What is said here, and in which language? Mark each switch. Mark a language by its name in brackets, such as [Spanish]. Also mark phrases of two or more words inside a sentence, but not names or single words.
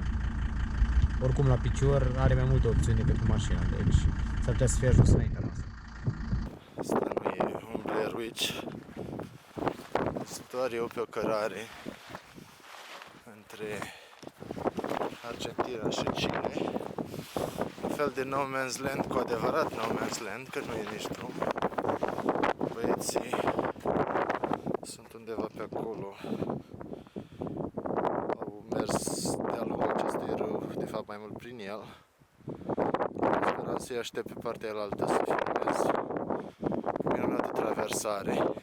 [Romanian] Oricum la picior are mai multe opțiuni decât cu mașina, deci s-ar putea să fie ajuns înaintea noastră. Asta nu e un Blair Witch. Este doar eu pe o cărare între Argentina și Chile. Un fel de [English] no man's land, [Romanian] cu adevărat [English] no man's land, [Romanian] că nu e nici drum. Băieții sunt undeva pe acolo. Au mers de-a lungul acestui râu, de fapt mai mult prin el. Speram să-i aștept pe partea alaltă să filmez minunată traversare.